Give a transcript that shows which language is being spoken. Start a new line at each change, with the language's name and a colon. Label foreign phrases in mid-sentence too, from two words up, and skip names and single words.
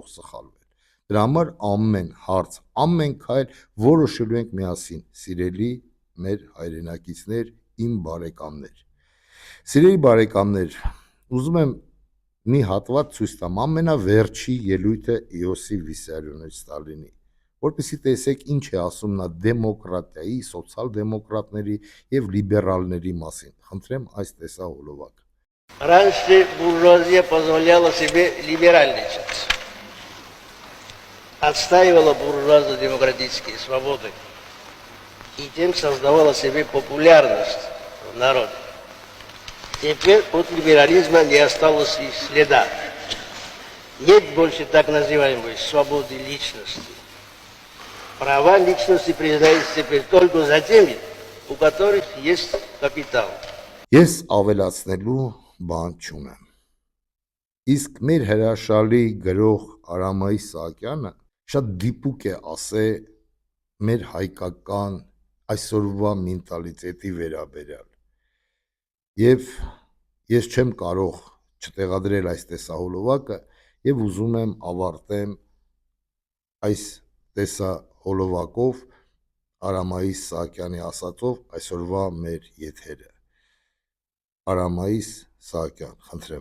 Armenian: սխալվել։ Դրա համար ամեն հարց, ամեն քայլ որոշելու ենք միասին, սիրելի մեր հայրենակիցներ, իմ բարեկամներ։ Սիրելի բարեկամներ, ուզում եմ մի հատված ցույց տամ, ամենավերջի ելույթը Իոսիֆ Վիսարիոնովիչ Ստալինի, որպեսզի տեսեք ինչ է ասում նա դեմոկրատիայի, սոցիալ-դեմոկրատների եւ լիբերալների մասին։ Խնդրեմ այս տեսահոլովակը։
Russian: Раньше буржуазия позволяла себе либеральничать, отстаивала буржуазно-демократические свободы и тем создавала себе популярность в народе. Теперь от либерализма не осталось и следа. Нет больше так называемой свободы личности. Права личности признаются теперь только за теми, у которых есть капитал.
Armenian: Ես ավելացնելու բան չունեմ։ Իսկ մեր հրաշալի գրող Արամայի Սահակյանը շատ դիպուկ է ասել մեր հայկական այսօրվա մենտալիտետի վերաբերյալ։ Եվ ես չեմ կարող չտեղադրել այս տեսահոլովակը եւ ուզում եմ ավարտեմ Այս տեսահոլովակով Արամայիս Սահակյանի ասածով այսօրվա մեր եթերը։ Արամայիս Սահակյան, խնդրեմ։